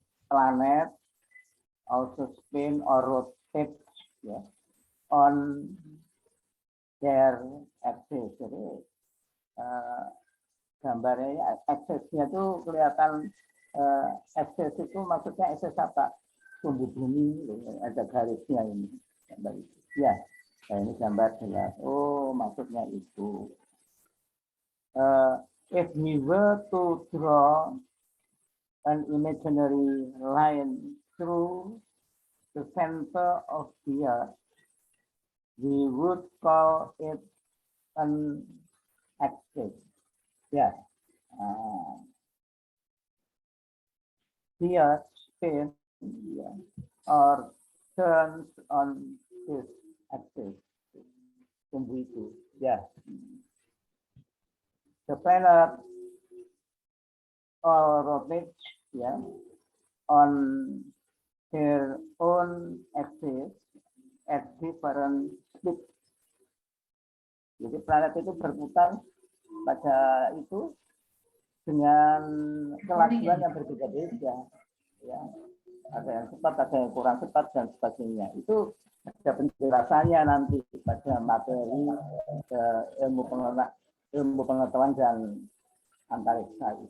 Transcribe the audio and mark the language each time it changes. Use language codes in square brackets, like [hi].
[en] Planet, also spin or rotate, ya, on their axis. [id] Jadi gambarnya aksesnya itu kelihatan, akses itu maksudnya akses apa? Tumbuh bumi, ada garisnya ini. Ya, nah ini gambar jelas. Oh, maksudnya itu. [en] If we were to draw an imaginary line through the center of the earth, we would call it an axis. Yeah. The earth spins, yeah, or turns on this axis. [id] Itu. [en] Yeah. The planet or rotates, yeah, on their own axis at different speed. [id] Jadi planet itu berputar pada itu dengan kelajuan yang berbeda-beda, ya. Ada yang cepat, ada yang kurang cepat dan sebagainya. Itu ada penjelasannya nanti pada materi ilmu pengetahuan dan antariksa.